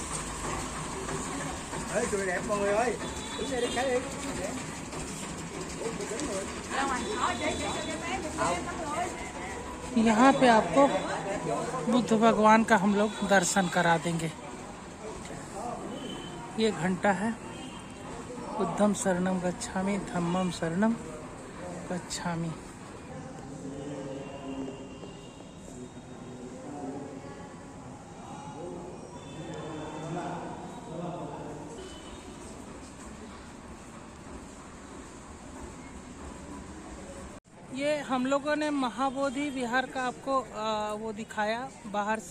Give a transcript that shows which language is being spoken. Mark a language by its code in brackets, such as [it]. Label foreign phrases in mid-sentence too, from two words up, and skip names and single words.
[hi] यहाँ पे आपको बुद्ध भगवान का हम लोग दर्शन करा देंगे। ये घंटा है, [pi] बुद्धम शरणम गच्छामि, धम्मम शरणम गच्छामि। [hi] ये हम लोगों ने महाबोधि विहार का आपको वो दिखाया बाहर से।